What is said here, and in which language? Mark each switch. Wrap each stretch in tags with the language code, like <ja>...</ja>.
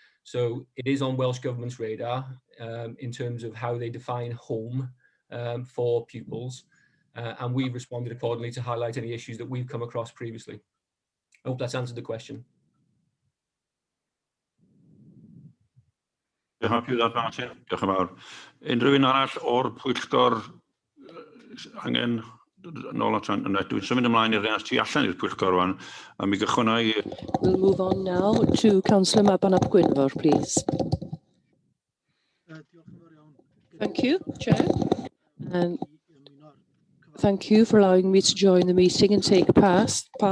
<en>So it is on Welsh Government's radar in terms of how they define home for pupils. And we've responded accordingly to highlight any issues that we've come across previously. I hope that's answered the question. You're happy with that, Martin?</en> <cy>Diolch yn fawr. Unrhyw un arall o'r pwyllgor angen nôl at dwi'n symud ymlaen i'r rhai tu allan i'r pwyllgor rwan, a mi gychwynna i...</cy> <en>We'll move on now to Councillor Mabon ap Gwynfor, please. Thank you, Chair. And thank you for allowing me to join the meeting and take part.</en>